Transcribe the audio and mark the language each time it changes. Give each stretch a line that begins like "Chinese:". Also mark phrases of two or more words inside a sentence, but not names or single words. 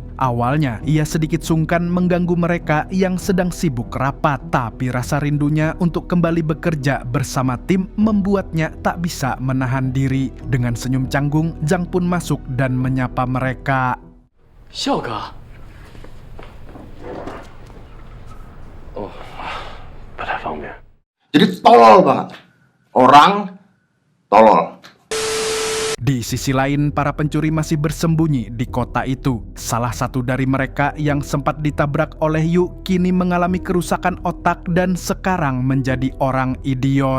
Indonesian: Awalnya, ia sedikit sungkan mengganggu mereka yang sedang sibuk rapat, tapi rasa rindunya untuk kembali bekerja bersama tim membuatnya tak bisa menahan diri. Dengan senyum canggung, Zhang pun masuk dan menyapa mereka.
Chinese: 小哥. Oh, 不太方便。
Indonesian: Jadi tolol banget. Orang tolol. Di sisi lain, para pencuri masih bersembunyi di kota itu. Salah satu dari mereka yang sempat ditabrak oleh Yu kini mengalami kerusakan otak dan sekarang menjadi orang idiot.